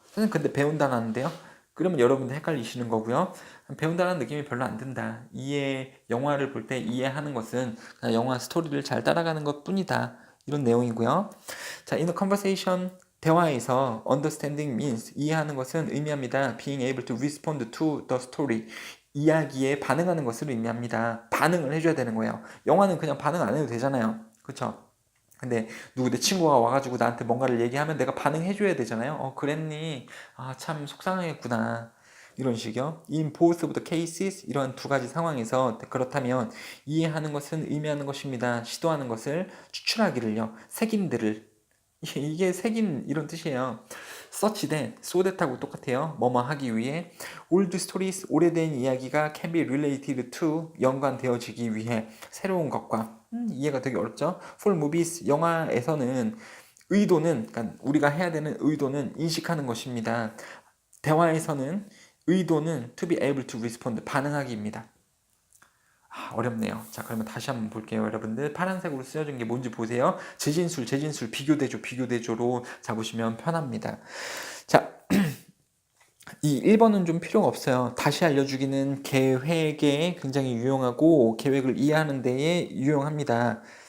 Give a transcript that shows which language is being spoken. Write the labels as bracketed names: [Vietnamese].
[Korean] 선생님 근데 배운다라는데요? 그러면 여러분들 헷갈리시는 거고요. 배운다라는 느낌이 별로 안 든다. 영화를 볼 때 이해하는 것은 그냥 영화 스토리를 잘 따라가는 것 뿐이다. 이런 내용이고요. 자, [English] in a conversation, [Korean] 대화에서 [English] understanding means [Korean] 이해하는 것은 의미합니다. [English] being able to respond to the story, [Korean] 이야기에 반응하는 것을 의미합니다. 반응을 해줘야 되는 거예요. 영화는 그냥 반응 안 해도 되잖아요. 그쵸? 근데 내 친구가 와가지고 나한테 뭔가를 얘기하면 내가 반응해줘야 되잖아요. 그랬니? 아, 참 속상하겠구나. 이런 식이요. [English] In both of the cases, [Korean] 이런 두 가지 상황에서 그렇다면 이해하는 것은 의미하는 것입니다. 시도하는 것을 추출하기를요. 색인들을 이게 색인 이런 뜻이에요. such that, so that하고 똑같아요. 뭐뭐 하기 위해. [English] old stories, [Korean] 오래된 이야기가 [English] can be related to, [Korean] 연관되어지기 위해. 새로운 것과. 이해가 되게 어렵죠? [English] for movies, [Korean] 영화에서는 의도는, 그러니까 우리가 해야 되는 의도는 인식하는 것입니다. 대화에서는 의도는 [English] to be able to respond, [Korean] 반응하기입니다. 어렵네요. 자, 그러면 다시 한번 볼게요. 여러분들 파란색으로 쓰여진 게 뭔지 보세요. 재진술, 비교대조, 비교대조로 잡으시면 편합니다. 자, 이 1번은 좀 필요가 없어요. 다시 알려주기는 계획에 굉장히 유용하고 계획을 이해하는 데에 유용합니다.